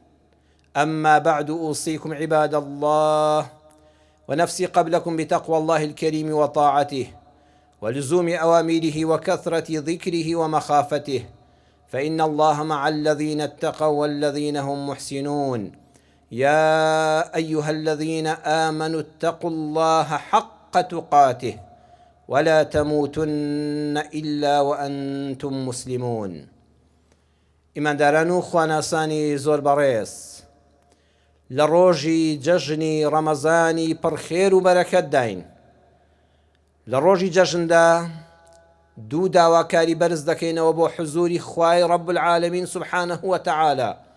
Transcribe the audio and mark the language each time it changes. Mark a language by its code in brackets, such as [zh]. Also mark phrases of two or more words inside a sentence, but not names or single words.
[ar] أما بعد، أوصيكم عباد الله ونفسي قبلكم بتقوى الله الكريم وطاعته ولزوم أوامره وكثرة ذكره ومخافته، فإن الله مع الذين اتقوا والذين هم محسنون. يا أيها الذين آمنوا اتقوا الله حق تقاته ولا تموتن إلا وأنتم مسلمون. [ckb] ئیمانداران و خواناسانی زۆر بەڕێز، لە ڕۆژی جەژنی ڕەمەزانی پڕخێر و بەرەکەت داین. لە ڕۆژی جەژندا دوو داواکاری بەرز دەکەینەوە بۆ حزوری خوای [ar] ڕەب العالەمین سوبحانەه وتەعالە.